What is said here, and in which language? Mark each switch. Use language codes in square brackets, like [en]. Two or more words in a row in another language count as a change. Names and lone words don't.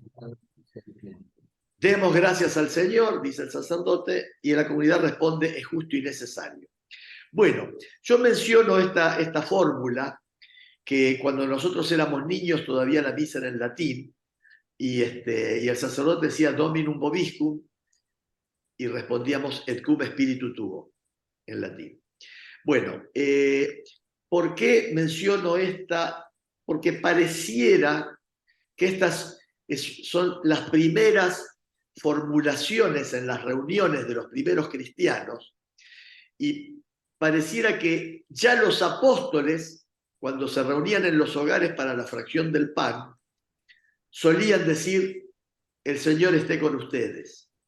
[es] Demos gracias al Señor, dice el sacerdote, y la comunidad responde, es justo y necesario. Bueno, yo menciono esta fórmula que cuando nosotros éramos niños todavía la misa era en latín, y el sacerdote decía [la] Dominum vobiscum, [es] y respondíamos [la] et cum spiritu tuo, [es] en latín. Bueno, ¿por qué menciono esta? Porque pareciera que estas son las primeras formulaciones en las reuniones de los primeros cristianos, y pareciera que ya los apóstoles, cuando se reunían en los hogares para la fracción del pan, solían decir, el Señor esté con ustedes.